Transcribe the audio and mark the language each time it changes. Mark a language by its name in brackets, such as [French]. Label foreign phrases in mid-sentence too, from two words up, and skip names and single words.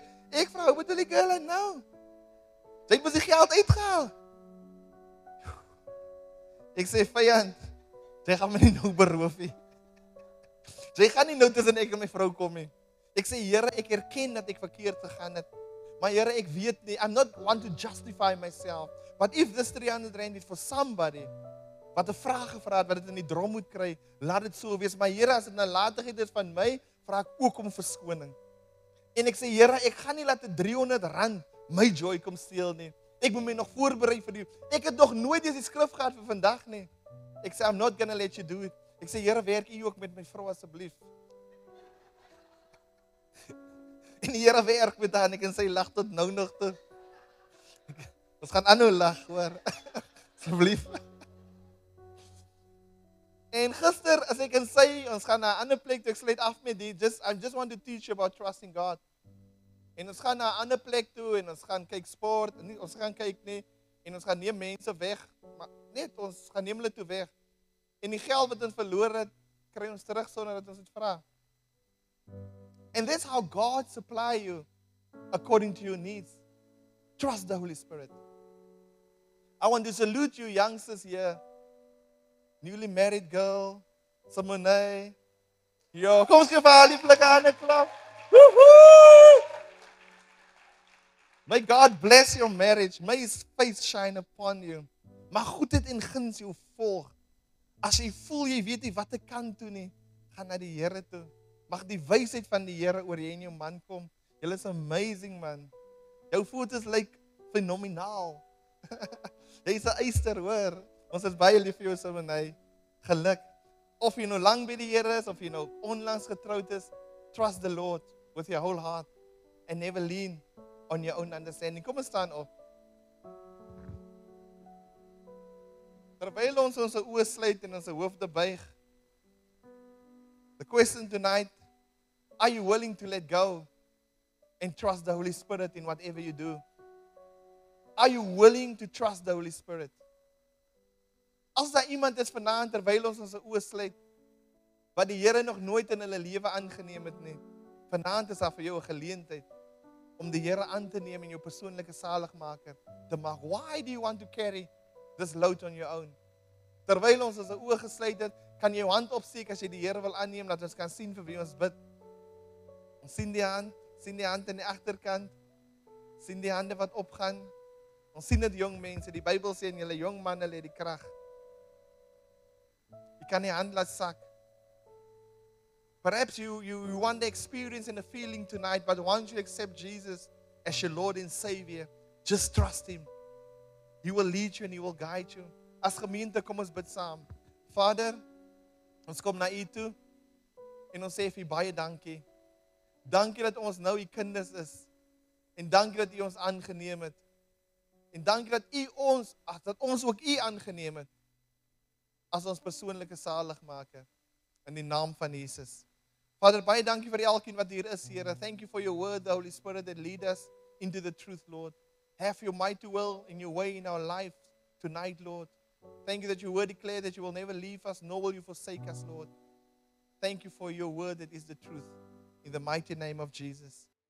[Afrikaans] Ek vra, hoe bedoel die girl nou? Sy het mos die geld uitgehaal. Ek sê, vyand, sy gaan my nie nou beroof nie. Sy gaan nie nou tussen ek en my vrou kom nie. Ek sê, Here, ek erken dat ek verkeerd gegaan het. Maar Here, ek weet nie, [English] I'm not want to justify myself. But if this R300 is for somebody, [Afrikaans] wat 'n vraag gevra het, wat dit in die drom moet kry, laat dit so wees. Maar Here, as dit nalatigheid is van my, vra ek ook om verskoning. En ek sê, Here, ek gaan nie laat R300 my joy kom steel nie. Ek moet my nog voorberei vir die. Ek het nog nooit eens die skrif gehad vir vandag nie. Ek sê, I'm not gonna let you do it. Ek sê, Here, werk U ook met my vrou asseblief. En die Here werk met haar en ek en sy lag tot nou nog toe. Ons gaan aanhou lag, hoor. Asseblief. En gister, as ek en sy, ons gaan na 'n ander plek toe, ek sluit af met die, I just want to teach you about trusting God. En ons gaan na 'n ander plek toe, en ons gaan kyk sport, en nie, ons gaan kyk nie, en ons gaan neem mense weg, maar net, ons gaan neem hulle toe weg. En die geld wat ons verloor het, kry ons terug sonder dat ons het vra. [English] And that's how God supply you according to your needs. Trust the Holy Spirit. I want to salute you youngsters here. Newly married girl, Simone. [Afrikaans] Ja, kom ons gee vir haar lieflike hande klap. Woohoo! [English] May God bless your marriage. May his face shine upon you. [Afrikaans] Mag goedheid en guns jou volg. As jy voel jy weet nie wat ek kan doen nie, gaan na die Here toe. Mag die wysheid van die Here oor jy en jou man kom. Julle is amazing man. Jou foto's lyk fenomenaal. Jy's 'n eyster, hoor. Ons is baie lief vir jou Simonay. Geluk. Of jy nou lank by die Here is of jy nou onlangs getroud is, [English] trust the Lord with your whole heart and never lean on your own understanding. [Afrikaans] Kom ons staan op. Terwyl ons ons oë sluit en ons hoofde buig. [English] The question tonight, are you willing to let go and trust the Holy Spirit in whatever you do? Are you willing to trust the Holy Spirit? [Afrikaans] As daar iemand is vanaand terwyl ons ons oë sluit wat die Here nog nooit in hulle lewe aangeneem het nie, vanaand is daar vir jou 'n geleentheid om die Here aan te neem en jou persoonlike saligmaker te maak. [English] Why do you want to carry this load on your own? [Afrikaans] Terwyl ons ons oë gesluit het, kan jy jou hand opsteek as jy die Here wil aanneem, dat ons kan sien vir wie ons bid. Ons sien die hand in die agterkant, sien die hande wat opgaan. Ons sien dit jong mense, die Bybel sê en julle jong manne lê die krag. Jy kan die hand laat sak. [English] Perhaps you want the experience and the feeling tonight, but once you accept Jesus as your Lord and Savior, just trust Him. He will lead you and He will guide you. [Afrikaans] As gemeente, kom ons bid saam. Vader, ons kom na U toe en ons sê vir U baie dankie. Dankie dat ons nou U kinders is. En dankie dat U ons aangeneem het. En dankie dat ons ook U aangeneem het as ons persoonlike saligmaker in die naam van Jesus. Vader, baie dankie vir elkeen wat hier is, Here. [English] Thank you for your word, the Holy Spirit that lead us into the truth, Lord. Have your mighty will in your way in our life tonight, Lord. Thank you that your word declared that you will never leave us, nor will you forsake us, Lord. Thank you for your word that is the truth. In the mighty name of Jesus.